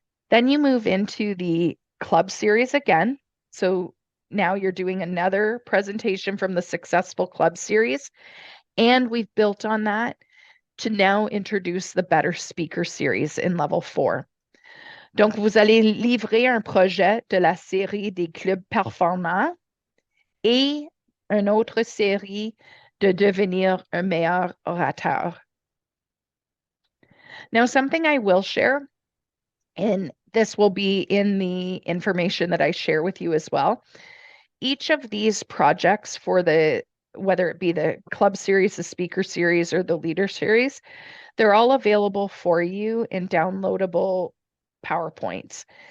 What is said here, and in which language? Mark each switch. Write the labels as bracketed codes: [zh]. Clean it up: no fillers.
[en] Then you move into the club series again. So now you're doing another presentation from the successful club series, and we've built on that to now introduce the Better Speaker series in level 4. [fr] Donc, vous allez livrer un projet de la série des clubs performants et une autre série de devenir un meilleur orateur. [en] Now, something I will share, and this will be in the information that I share with you as well. Each of these projects for whether it be the club series, the speaker series, or the leader series, they're all available for you in downloadable PowerPoints.